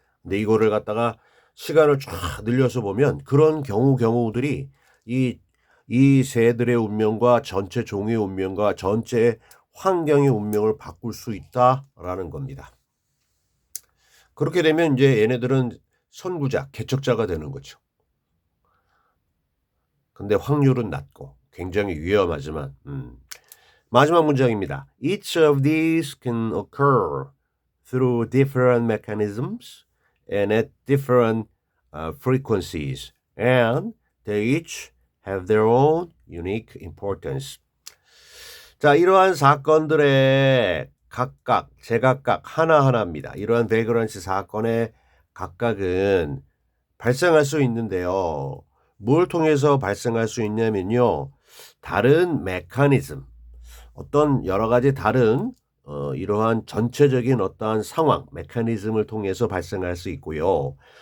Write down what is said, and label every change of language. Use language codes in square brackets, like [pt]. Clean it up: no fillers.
[ko] 근데 이거를 갖다가 시간을 쫙 늘려서 보면 그런 경우들이 이 새들의 운명과 전체 종의 운명과 전체 환경의 운명을 바꿀 수 있다라는 겁니다. 그렇게 되면 이제 얘네들은 선구자, 개척자가 되는 거죠. 근데 확률은 낮고 굉장히 위험하지만 마지막 문장입니다. [en] Each of these can occur through different mechanisms and at different frequencies, and they each have their own unique importance. [ko] 자, 이러한 사건들의 각각, 제각각 하나하나입니다. 이러한 베그런시 사건의 각각은 발생할 수 있는데요. 뭘 통해서 발생할 수 있냐면요. 다른 메커니즘, 어떤 여러 가지 다른 이러한 전체적인 어떠한 상황, 메커니즘을 통해서 발생할 수 있고요.